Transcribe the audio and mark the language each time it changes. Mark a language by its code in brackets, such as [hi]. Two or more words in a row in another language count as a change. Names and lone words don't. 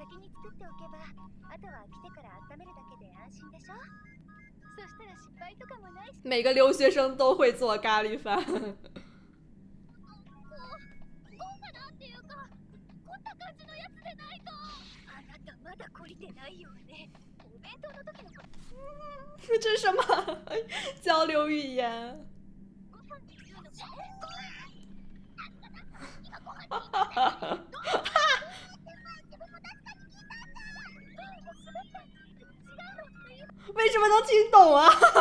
[ja] 作っておけば、あとは来てから温めるだけで安心でしょ。そしたら失敗とかもないし。 [zh] 每个留学生都会做咖喱饭。 [ja] 豪華なっていうか、凝った感じのやつでないと。あなたまだ懲りてないようね。お弁当の時のこと。 [zh] 这是什么交流语言？ [ja] ご飯っていうの [zh] 为什么能听懂啊？